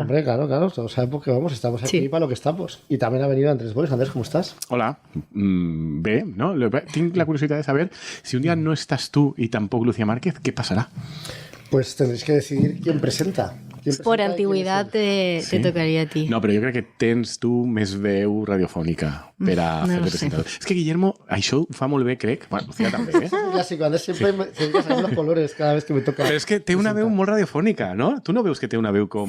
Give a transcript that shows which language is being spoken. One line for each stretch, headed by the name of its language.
Spanish: Hombre, claro, todos sabemos que vamos, estamos aquí para lo que estamos. Y también ha venido Andrés Boix. Andrés, ¿cómo estás?
Catalan: Hola, bé, no?
Spanish: Tinc la curiosidad de saber si un día no estás tú y tampoco Lucía Márquez, ¿qué pasará? Pues tendréis que decidir quién presenta. Por antigüedad te tocaría a ti.
Catalan: No, però jo crec que tens tu més veu radiofònica per a fer de presentador. És que Guillermo, això ho fa molt bé, crec. Bueno, Lucía també, eh?
Spanish: Clásico, Andrés siempre me saca los colores cada vez que me toca.
Catalan: Però és que té una veu molt radiofònica, no? Tu no veus que té una veu com...